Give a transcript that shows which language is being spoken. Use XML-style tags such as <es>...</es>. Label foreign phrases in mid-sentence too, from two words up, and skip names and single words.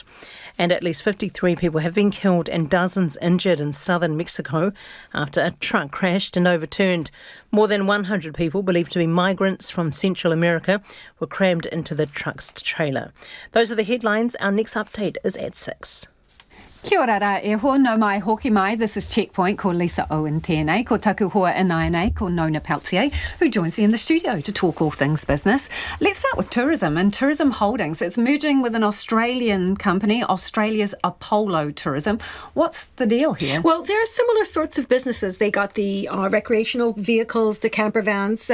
<en>And at least 53 people have been killed and dozens injured in southern Mexico after a truck crashed and overturned. More than 100 people, believed to be migrants from Central America, were crammed into the truck's trailer. Those are the headlines. Our next update is at 6.</en> <mi>Kia ora rā e hoa, no mai hoki mai.</mi> <en>This is Checkpoint,</en> <mi>ko Lisa Owen tēnei, ko taku hoa inai ko Nona Peltier,</mi> <en>who joins me in the studio to talk all things business. Let's start with tourism and Tourism Holdings. It's merging with an Australian company, Australia's Apollo Tourism. What's the deal here? Well, there are similar sorts of businesses. They got the recreational vehicles, the camper vans.</en>